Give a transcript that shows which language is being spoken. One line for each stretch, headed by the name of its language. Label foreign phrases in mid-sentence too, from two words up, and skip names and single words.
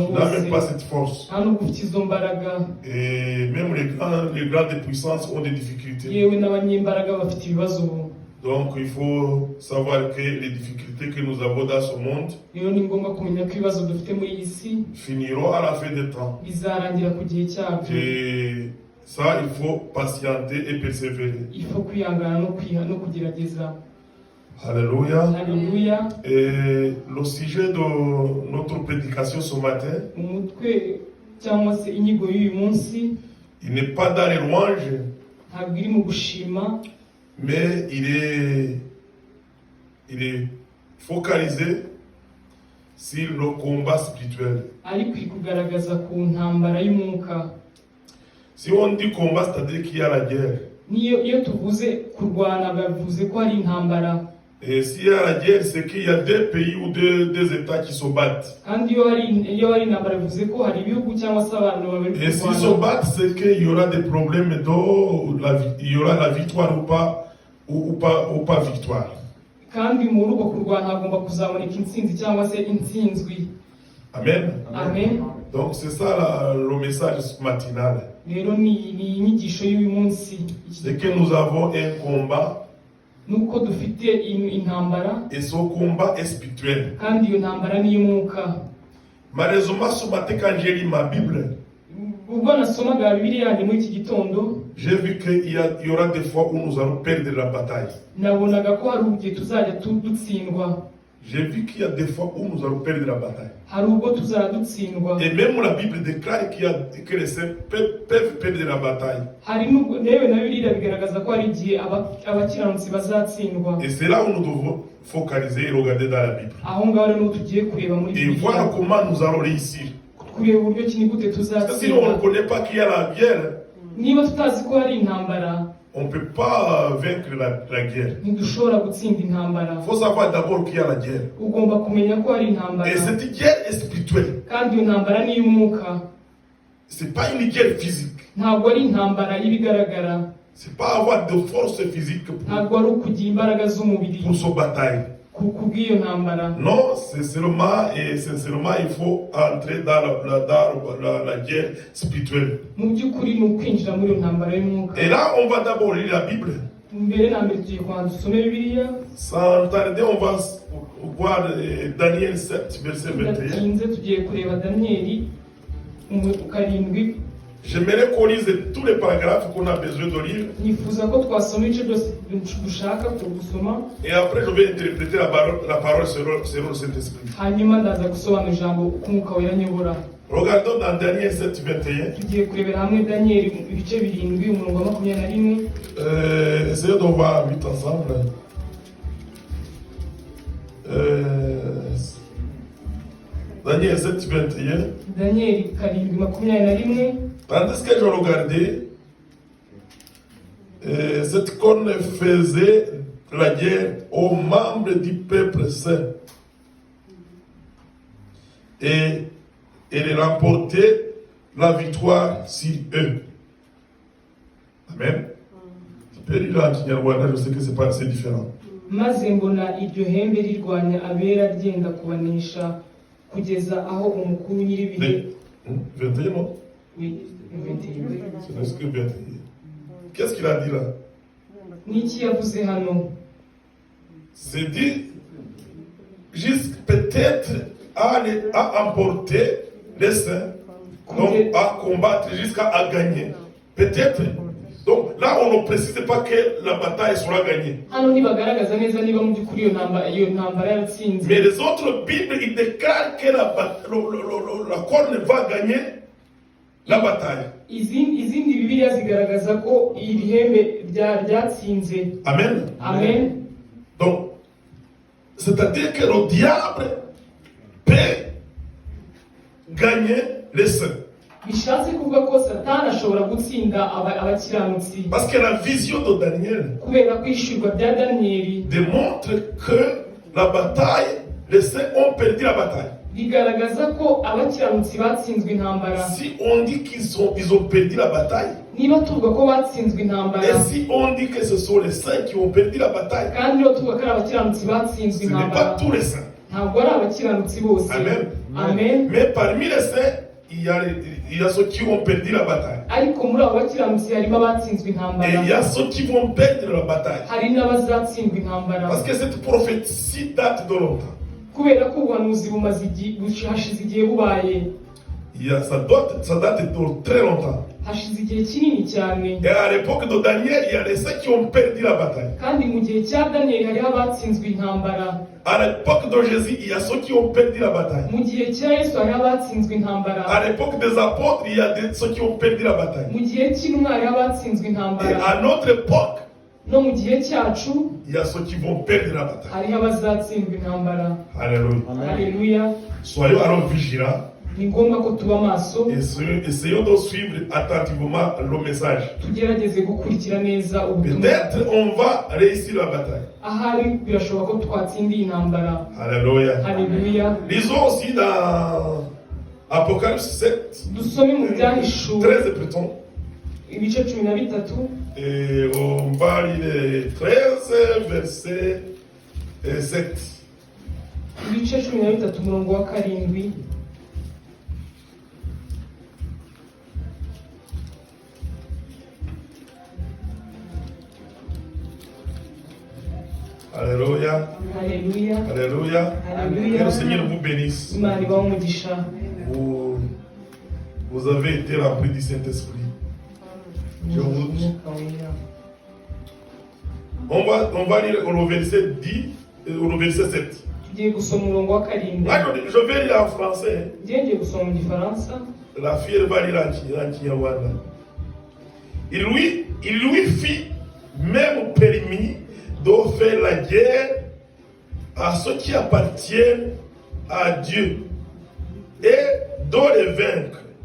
French: Tu n'as même pas
Kinyarwanda: bose,
French: cette force.
Kinyarwanda: nta nubwo ufite izo mbaraga.
French: Et même les grandes puissances ont des difficultés.
Kinyarwanda: yewe n'abanyembaraga bafite ibibazo ubu.
French: Donc il faut savoir que les difficultés que nous avons dans ce monde
Kinyarwanda: rero ni ngombwa kumenya ko ibibazo dufite muri iyi si
French: finiront à la fin des temps.
Kinyarwanda: bizarangira ku gihe cyabyo.
French: Et ça, il faut patienter et persévérer.
Kinyarwanda: ifu kwihangana no kugerageza.
French: Alléluia.
Kinyarwanda: haleluya.
French: Et le sujet de notre prédication ce matin,
Kinyarwanda: umutwe cyangwa se inyigo y'uyu munsi
French: il n'est pas dans les louanges,
Kinyarwanda: ntabwo iri mu gushima,
French: mais il est focalisé sur le combat spirituel.
Kinyarwanda: ariko iri kugaragaza ku ntambara y'umwuka.
French: Si on dit combat, c'est-à-dire qu'il y a la guerre.
Kinyarwanda: iyo tuvuze kurwana bavuze ko hari intambara.
French: Et s'il y a la guerre, c'est qu'il y a des pays ou des États qui se battent.
Kinyarwanda: kandi iyo hari intambara bivuze ko hari ibihugu cyangwa se abantu babiri
French: Et s'ils se battent, c'est qu'il y aura des problèmes il y aura la victoire ou pas victoire.
Kinyarwanda: kandi muri uko kurwana hagomba kuzaboneka intsinzi cyangwa se intsinzwi.
French: Amen.
Kinyarwanda: amen.
French: Donc c'est ça le message matinal.
Kinyarwanda: rero ni inyigisho y'uyu munsi.
French: C'est que nous avons un combat.
Kinyarwanda: nuko dufite intambara,
French: Et ce combat est spirituel.
Kinyarwanda: kandi iyo ntambara ni iy'umwuka.
French: Malheureusement, ce matin, quand j'ai lu ma Bible,
Kinyarwanda: ubwo nasomaga bibiliya yanjye muri iki gitondo
French: j'ai vu qu'il y aura des fois où nous allons perdre la bataille.
Kinyarwanda: nabonaga ko hari igihe tuzajya dutsindwa.
French: J'ai vu qu'il y a des fois où nous allons perdre la bataille.
Kinyarwanda: hari ubwo tuzajya dutsindwa.
French: Et même la Bible déclare que les saints peuvent perdre la bataille.
Kinyarwanda: hari n'ubwo rero na bibiliya bigaragaza ko hari igihe abakiranutsi bazatsindwa.
French: Et c'est là où nous devons focaliser et regarder dans la Bible.
Kinyarwanda: aho ngaho rero tugiye kureba muri
French: Et voir
Kinyarwanda: bibiliya,
French: comment nous allons réussir.
Kinyarwanda: kureba uburyo ki ni gute
French: Parce que si on ne
Kinyarwanda: tuzatsinda.
French: connaît pas qu'il y a la guerre,
Kinyarwanda: niba tutazi ko hari intambara
French: on ne peut pas vaincre la guerre.
Kinyarwanda: ntidushobora gutsinda intambara.
French: Il faut savoir d'abord qu'il y a la guerre.
Kinyarwanda: ugomba kumenya ko hari intambara,
French: Et cette guerre est spirituelle.
Kinyarwanda: kandi iyo ntambara ni iy'umwuka.
French: c'est pas une guerre physique.
Kinyarwanda: ntabwo ari intambara y'ibigaragara,
French: C'est pas avoir de force physique
Kinyarwanda: ntabwo ari ukugira imbaraga z'umubiri
French: pour se batailler.
Kinyarwanda: kubw'iyo ntambara.
French: Non, c'est seulement et sincèrement, il faut entrer dans la guerre spirituelle.
Kinyarwanda: Mu by'ukuri ni ukwinjira muri iyo ntambara y'umwuka.
French: Et là, on va d'abord lire la Bible.
Kinyarwanda: Mbere na mbere tugiye kubanza dusome Bibiliya.
French: Sans tarder, on va voir Daniel 7, verset 21.
Kinyarwanda: Tudatinze tugiye kureba Daniyeli 7.
French: J'aimerais qu'on lise tous les paragraphes qu'on a besoin de lire.
Kinyarwanda: Nifuza ko twasoma ibice byose dushaka gusoma,
French: Et après, je vais interpréter la parole selon le Saint-Esprit.
Kinyarwanda: hanyuma ndaza gusobanura ijambo uko umwuka wera anyobora.
French: Regardons dans Daniel 7, 21.
Kinyarwanda: Tugiye kurebera hamwe Daniyeli ibice 7 umurongo wa 21.
French: Essayons de voir vite ensemble. Daniel 7, 21.
Kinyarwanda: Daniyeli 7:21.
French: Tandis que je regardais, cette corne faisait la guerre aux membres du peuple saint. Et elle remportait la victoire sur eux. Amen. Tu peux lire en Kinyarwanda, je sais que c'est différent.
Kinyarwanda: Maze mbona iryo hembe rirwanya abera ryenda kubanesha kugeza aho umukuru nyiribihe
French: 21, non? Oui, 21. C'est ce que 21. Qu'est-ce qu'il a dit là?
Kinyarwanda: Niki yavuze hano?
French: C'est dit, peut-être à emporter les saints, donc à combattre jusqu'à gagner. Peut-être. Donc là, on ne précise pas que la bataille sera gagnée.
Kinyarwanda: Hano ntibagaragaza neza niba mu by'ukuri iyo ntambara yatsinze.
French: Mais les autres Bibles, ils déclarent que la corne va gagner la bataille.
Kinyarwanda: Izindi Bibiliya zigaragaza ko iri hembe ryatsinze.
French: Amen.
Kinyarwanda: Amen.
French: Donc, c'est-à-dire que le diable peut gagner les saints.
Kinyarwanda: Bishatse kuvuga ko Satani ashobora gutsinda abakiranutsi.
French: Parce que la vision de Daniel
Kinyarwanda: Kubera kwishurwa bya Daniyeli
French: démontre que la bataille, les saints ont perdu la bataille.
Kinyarwanda: bigaragaza ko abakiranutsi batsinzwe intambara.
French: Si on dit qu'ils ont perdu la bataille,
Kinyarwanda: Niba tuvuga ko batsinzwe intambara,
French: et si on dit que ce sont les saints qui ont perdu la bataille,
Kinyarwanda: kandi niba tuvuga ko ari abakiranutsi batsinzwe
French: ce n'est pas
Kinyarwanda: intambara,
French: tous les saints.
Kinyarwanda: ntabwo ari abakiranutsi bose.
French: Amen.
Kinyarwanda: Amen.
French: Mais parmi les saints, il y a ceux qui ont perdu la bataille.
Kinyarwanda: Ariko muri abo bakiranutsi harimo abatsinzwe intambara.
French: Et il y a ceux qui vont perdre la bataille.
Kinyarwanda: Hari n'abazatsindwa intambara.
French: Parce que cette prophétie date de longtemps.
Kinyarwanda: Kubera ko ubuhanuzi hashize igihe bubaye.
French: Ça date de très longtemps.
Kinyarwanda: Hashize igihe kinini cyane.
French: Et à l'époque de Daniel, il y a les saints qui ont perdu la bataille.
Kinyarwanda: Kandi mu gihe cya Daniyeli hariho abatsinzwe intambara.
French: À l'époque de Jésus, il y a ceux qui ont perdu la bataille.
Kinyarwanda: Mu gihe cya Yesu hariho abatsinzwe intambara.
French: À l'époque des apôtres, il y a ceux qui ont perdu la bataille.
Kinyarwanda: Mu gihe cy'intumwa hariho abatsinzwe
French: Et
Kinyarwanda: intambara.
French: à notre époque,
Kinyarwanda: No mu gihe cyacu
French: il y a ceux qui vont perdre la bataille.
Kinyarwanda: hariho abazatsindwa intambara.
French: Alléluia.
Kinyarwanda: Haleluya.
French: Soyons alors vigilants
Kinyarwanda: Ni ngombwa ko tuba maso,
French: et essayons de suivre attentivement le message.
Kinyarwanda: tugerageze gukurikira neza ubutumwa.
French: Peut-être on va réussir la bataille.
Kinyarwanda: Ahari birashoboka ko twatsinda iyi ntambara.
French: Alléluia.
Kinyarwanda: Haleluya.
French: Lisons aussi dans Apocalypse 7,
Kinyarwanda: Dusome mu byahishuwe
French: 13 plutôt.
Kinyarwanda: ibice 13.
French: Et on va lire 13, verset 7.
Kinyarwanda: Ibice 13 umurongo wa 7.
French: Alléluia.
Kinyarwanda: Haleluya.
French: Alléluia. Alléluia. Que le Seigneur vous bénisse.
Kinyarwanda: Imana ibahe umugisha.
French: Vous avez été remplis du Saint-Esprit.
Kinyarwanda: Umwuka wera.
French: On va lire le verset 10 et le verset 7.
Kinyarwanda: Tugiye gusoma umurongo wa 7.
French: Ah, je vais lire en français.
Kinyarwanda: Ngiye gusoma mu gifaransa.
French: La fille elle va lire en Kinyarwanda. Il lui fit même permis de faire la guerre à ceux qui appartiennent à Dieu et de les vaincre.